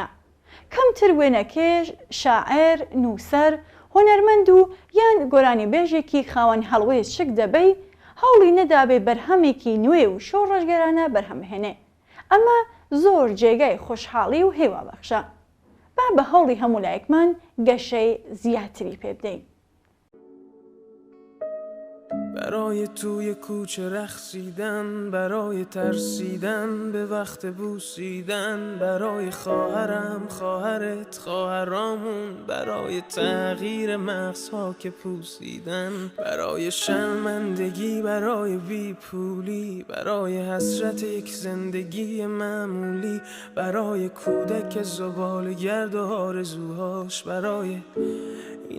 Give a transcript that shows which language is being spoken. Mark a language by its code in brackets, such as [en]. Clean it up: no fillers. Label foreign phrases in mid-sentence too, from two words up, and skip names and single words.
[ckb] کەمتر وێنەکێش، شاعر، نووسەر، هۆنەرمەند و یان گۆرانی بێژێکی خاوەن هەڵوێ شک دەبەی هەوڵی نەدابێ بەرهەمێکی نوێ و شۆڕشگەرانە بەرهەمهێنێ. ئەمە زۆر جێگای خۆشحاڵی و هێوا بەخشە. با بە هەوڵی هەموو لایەکمان گەشەی زیاتری پێ بدەین. [fa] برای توی کوچه رقصیدن، برای ترسیدن به وقت بوسیدن، برای خواهرم، خواهرت، خواهرامون، برای تغییر مغزها که پوسیدن، برای شرمندگی، برای بیپولی، برای حسرت یک زندگی معمولی، برای کودک زباله‌گرد و آرزوهاش، برای این